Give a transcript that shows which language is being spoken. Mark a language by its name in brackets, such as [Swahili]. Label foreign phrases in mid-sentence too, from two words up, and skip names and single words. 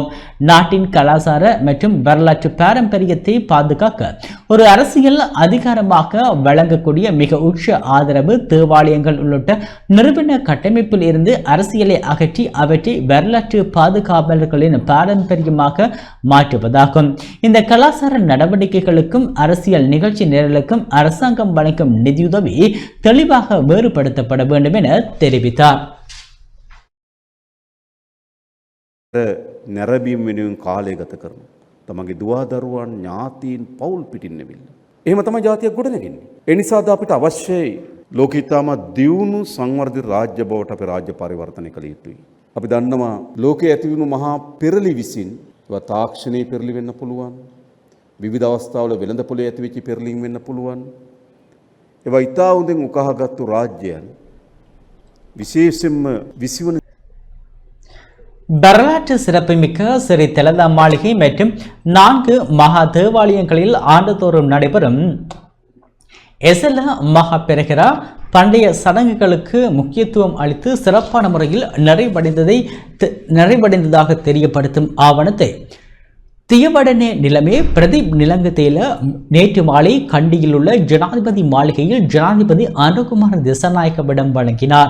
[Tamil] நாட்டின் கலாச்சார மற்றும் வரலாற்று பாரம்பரியத்தை பாதுகாக்க ஒரு அரசியல் அதிகாரமாக வழங்கக்கூடிய மிக உச்ச ஆதரவு தேவாலயங்கள் உள்ளிட்ட நிறுவன கட்டமைப்பில் இருந்து அரசியலை அகற்றி அவற்றை வரலாற்று பாதுகாவலர்களின் பாரம்பரியமாக மாற்றுவதாகும். இந்த கலாச்சார நடவடிக்கைகளுக்கும் அரசியல் நிகழ்ச்சி நிரலுக்கும் அரசாங்கம் வழங்கும் நிதியுதவி தெளிவாக வேறுபடுத்தப்பட வேண்டும் என தெரிவித்தார். [Sinhala] නැරබීම් වෙනුවෙන් කාලය ගත කරන තමගේ දුවාදරුවන් ඥාතීන් පවුල් පිටින් නැවිල්ල. එහෙම තමයි ජාතියක් ගොඩනගන්නේ. ඒ නිසාද අපිට අවශ්‍යයි ලෝකෙ ඉතාමත් දියුණු සංවර්ධිත රාජ්‍ය බවට අපි රාජ්‍ය පරිවර්තනය කළ යුතුයි. අපි දන්නවා ලෝකයේ ඇතිවුණු මහා පෙරලි විසින් ඒවා තාක්ෂණයේ පෙරලි වෙන්න පුළුවන්. විවිධ අවස්ථාවල වෙළඳ පොලේ ඇතිවෙච්ච පෙරලීම් වෙන්න පුළුවන්. ඒවා ඉතා හොඳින් උකහාගත්තු රාජ්‍යයන් විශේෂයෙන්ම 20 [Tamil] வரலாற்று சிறப்புமிக்க ஸ்ரீ தலதா மாளிகை மற்றும் 4 மகா தேவாலயங்களில் ஆண்டுதோறும் நடைபெறும் எசல மகா பெருகிரா பண்டைய சடங்குகளுக்கு முக்கியத்துவம் அளித்து சிறப்பான முறையில் நிறைவடைந்ததாக தெரியப்படுத்தும் ஆவணத்தை தியவடனே நிலைமை பிரதீப் நிலங்கத்தையில நேற்று மாலை கண்டியில் உள்ள ஜனாதிபதி மாளிகையில் ஜனாதிபதி அனுகுமார் திசாநாயக்கவிடம் வழங்கினார்.